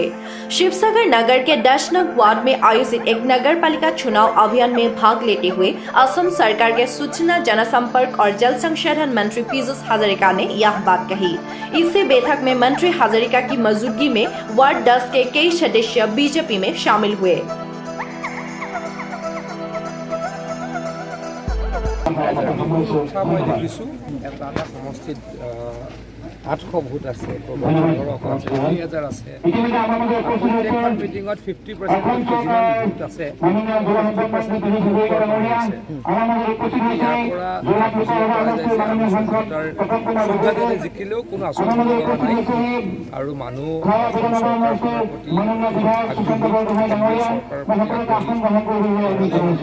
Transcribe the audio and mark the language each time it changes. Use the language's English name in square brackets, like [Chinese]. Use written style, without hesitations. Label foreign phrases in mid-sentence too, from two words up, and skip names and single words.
[Hindi] शिवसागर नगर के 10 नंग वार्ड में आयोजित एक नगर पालिका चुनाव अभियान में भाग लेते हुए असम सरकार के सूचना, जनसंपर्क और जल संसाधन मंत्री पीयूष हजारिका ने यह बात कही। इसी बैठक में मंत्री हजारिका की मौजूदगी में वार्ड 10 के कई सदस्य बीजेपी में शामिल हुए। [Assamese] মই দেখিছোঁ এটা সমষ্টিত 800 ভোট আছে, 20,000 আছে। প্ৰত্যেকখন মিটিঙত 50% যিমান ভোট আছে 50% ইয়াৰ পৰা বুজিব পৰা যায় যে আমি চৌধাজনে জিকিলেও কোনো আচৰণ কৰা নাই আৰু মানুহ অসম চৰকাৰখনৰ প্ৰতি আগ্ৰহী, চৰকাৰৰ প্ৰতি আগ্ৰহী।